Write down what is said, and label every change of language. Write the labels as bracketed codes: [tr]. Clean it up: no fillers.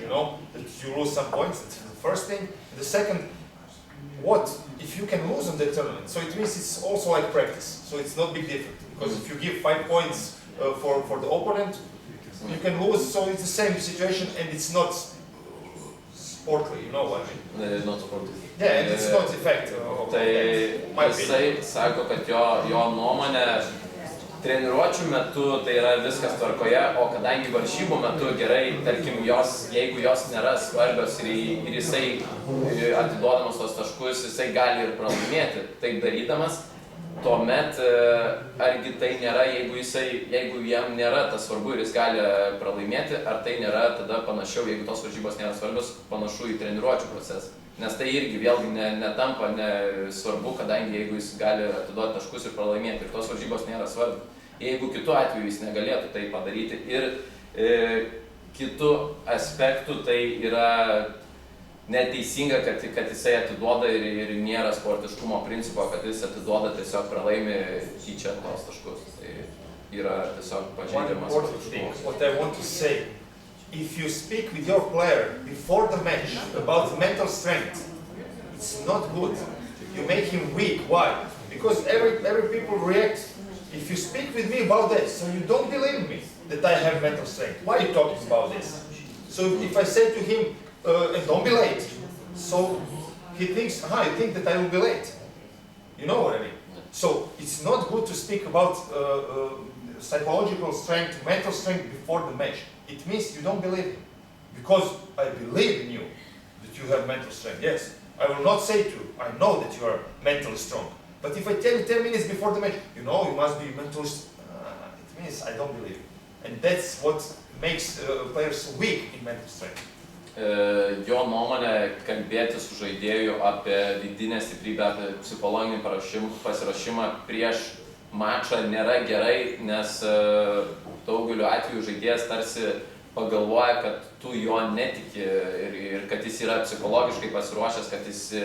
[en] You know that you lose some points. That's the first thing. The second, what if you can lose on the tournament? So it means it's also like practice. So it's not big difference. Because if you give 5 points for the opponent, you can lose. So it's the same situation, and it's not sportly. You know what I mean? not sportive. Yeah, and it's not effect. [lt] Tai jisai sako, kad jo nuomonė treniruočių metu tai yra viskas tvarkoje, o kadangi varžybų metu gerai, tarkim, jeigu jos nėra svarbios ir jisai atiduodamas tos taškus, jisai gali ir pralaimėti taip darydamas, tuomet argi tai nėra, jeigu jam nėra tas svarbu ir jis gali pralaimėti, ar tai nėra tada panašiau, jeigu tos varžybos nėra svarbios, panašu į treniruočių procesą. Nes tai irgi vėlgi netampa svarbu, kadangi jeigu jis gali atiduoti taškus ir pralaimėti, ir tos varžybos nėra svarbu. Jeigu kitu atveju jis negalėtų tai padaryti. Ir kitų aspektų tai yra neteisinga, kad jisai atiduoda ir nėra sportiškumo principo, kad jis atiduoda tiesiog pralaimi tyčia tos taškus. Tai yra tiesiog pažeidimas sportiškumas. [en] What I want to say, if you speak with your player before the match about mental strength, it's not good. You make him weak. Why? Because every people react. If you speak with me about this, so you don't believe me that I have mental strength. Why are you talking about this? So if I say to him, and don't be late, so he thinks, you think that I will be late. You know what I mean? So it's not good to speak about psychological strength, mental strength before the match. It means you don't believe me. Because I believe in you, that you have mental strength. Yes, I will not say to you, I know that you are mentally strong. But if I tell you 10 minutes before the match, you must be mentally strong, it means I don't believe you. And that's what makes players weak in mental strength. [lt] Jo nuomonė kalbėti su žaidėju apie vidinę stiprybę, apie psichologinį pasiruošimą prieš mačą nėra gerai, nes daugeliu atveju žaidėjas tarsi pagalvoja, kad tu jo netiki ir kad jis yra psichologiškai pasiruošęs, kad jis